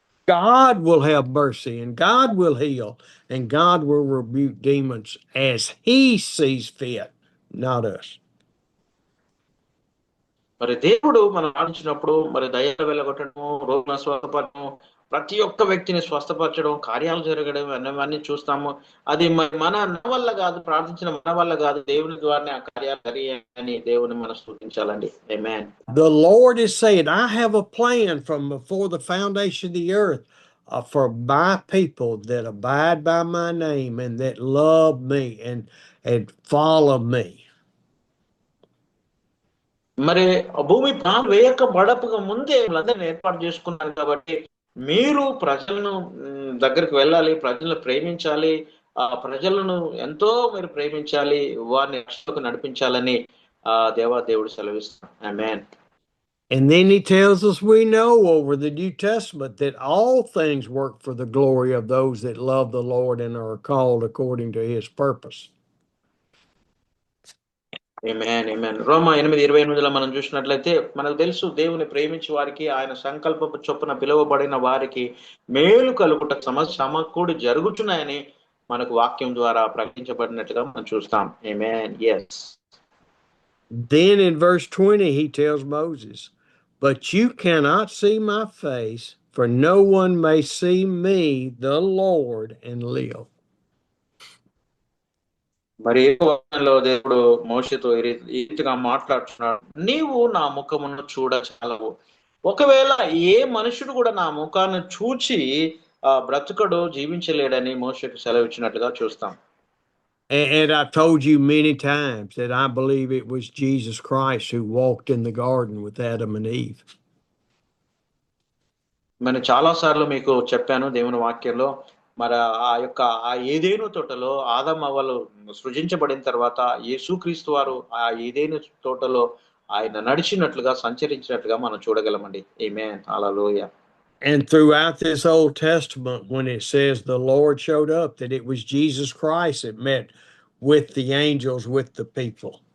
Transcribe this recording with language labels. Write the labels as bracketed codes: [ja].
[en] God will have mercy and God will heal and God will rebuke demons as He sees fit, not us. [te] మరి దేవుడు మనం ఆడించినప్పుడు మరి దయ్యాలు వెళ్ళగొట్టడము, రోగులను స్వస్థపరచడం, ప్రతి ఒక్క వ్యక్తిని స్వస్థపరచడం, కార్యాలు జరగడం అన్నవన్నీ చూస్తాము. అది మన వల్ల కాదు, ప్రార్థించిన మన వల్ల కాదు, దేవుని ద్వారానే ఆ కార్యాలు జరిగాయని దేవుని మనం స్తుతించాలండి. ఆమేన్. [en] The Lord is saying, I have a plan from before the foundation of the earth for my people that abide by my name and that love me and follow me. [te] మరి భూమి ప్రాణం వేయక బడపక ముందే వాళ్ళందరినీ ఏర్పాటు చేసుకున్నారు కాబట్టి మీరు ప్రజలను దగ్గరికి వెళ్ళాలి, ప్రజలను ప్రేమించాలి, ఆ ప్రజలను ఎంతో మీరు ప్రేమించాలి, వారిని రక్షణకు నడిపించాలని దేవుడు సెలవిస్తాడు. ఆమేన్. [en] And then he tells us we know over the New Testament that all things work for the glory of those that love the Lord and are called according to his purpose. [te] ఆమేన్, ఆమేన్. రోమా 8:28లో మనం చూసినట్లయితే మనకు తెలుసు దేవుని ప్రేమించే వారికి ఆయన సంకల్పపు చొప్పున పిలువబడిన వారికి మేలు కలుగుట సమకూడి జరుగుతున్నాయని మనకు వాక్యం ద్వారా ప్రకటించబడినట్టుగా మనం చూస్తాం. ఆమేన్. yes. [en] Then in verse 20 he tells Moses, but you cannot see my face, for no one may see me, the Lord, and live. [te] మరి దేవుడు మోషేతో ఈ రీతిగా మాట్లాడుతున్నాడు, నీవు నా ముఖమును చూడచాలవు. ఒకవేళ ఏ మనుషుడు కూడా నా ముఖాన్ని చూచి బ్రతుకడు, జీవించలేడని మోషేకు సెలవిచ్చినట్లుగా చూస్తాం. [en] And I've told you many times that I believe it was Jesus Christ who walked in the garden with Adam and Eve. [te] నేను చాలా సార్లు మీకు చెప్పాను దేవుని వాక్యంలో, మరి ఆ ఏదేను తోటలో ఆదాము అవ్వలు సృజించబడిన తర్వాత యేసుక్రీస్తు వారు ఆ ఏదేను తోటలో ఆయన నడిచినట్లుగా, సంచరించినట్లుగా మనం చూడగలమండి. ఆమేన్. హల్లెలూయా. [en] And throughout this Old Testament, when it says the Lord showed up, that it was Jesus Christ that met with the angels, with the people.